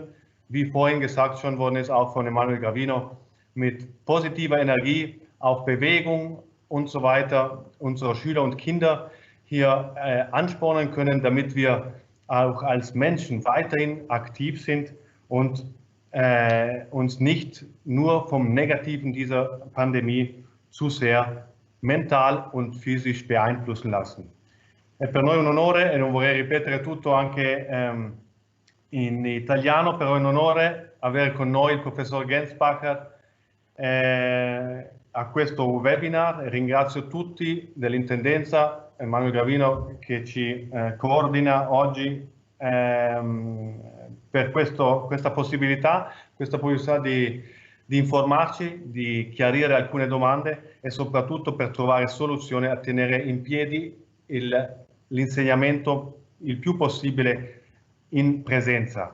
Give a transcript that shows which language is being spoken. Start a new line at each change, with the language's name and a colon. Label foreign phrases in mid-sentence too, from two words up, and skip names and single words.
German: Wie vorhin gesagt schon worden ist, auch von Emanuel Gravino, mit positiver Energie auf Bewegung und so weiter unsere Schüler und Kinder hier anspornen können, damit wir auch als Menschen weiterhin aktiv sind und uns nicht nur vom Negativen dieser Pandemie zu sehr mental und physisch beeinflussen lassen.
Italian: È per noi un onore, e non vorrei ripetere tutto anche in italiano, però è un onore avere con noi il professor Gensbacher a questo webinar. Ringrazio tutti dell'intendenza, Emanuel Gravino che ci coordina oggi per questa possibilità di informarci, di chiarire alcune domande e soprattutto per trovare soluzioni a tenere in piedi l'insegnamento il più possibile in presenza.